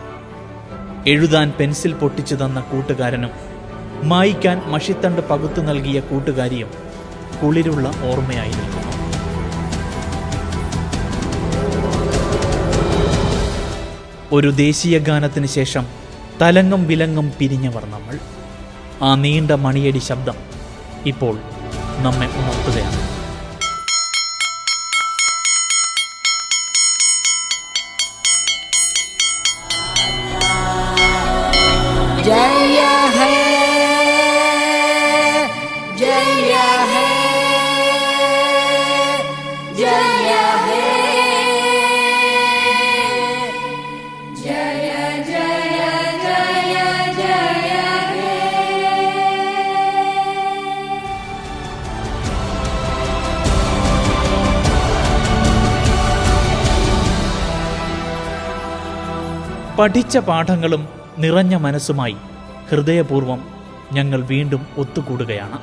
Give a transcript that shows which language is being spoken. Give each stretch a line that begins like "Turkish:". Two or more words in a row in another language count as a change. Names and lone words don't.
Malayalam: എഴുതാൻ പെൻസിൽ പൊട്ടിച്ചു തന്ന കൂട്ടുകാരനും മായ്ക്കാൻ മഷിത്തണ്ട് പകുത്തു നൽകിയ കൂട്ടുകാരിയും കുളിരുള്ള ഓർമ്മയായി നിൽക്കുന്നു. ഒരു ദേശീയ ഗാനത്തിന് ശേഷം തലങ്ങും വിലങ്ങും പിരിഞ്ഞവർ നമ്മൾ. ആ നീണ്ട മണിയടി ശബ്ദം ഇപ്പോൾ നമ്മെ ഉണർത്തുകയാണ്.
Bangla: জয় হে জয় হে জয় হে জয় জয় জয় জয় হে.
Malayalam: പഠിച്ച പാഠങ്ങളും നിറഞ്ഞ മനസ്സുമായി ഹൃദയപൂർവ്വം ഞങ്ങൾ വീണ്ടും ഒത്തുകൂടുകയാണ്.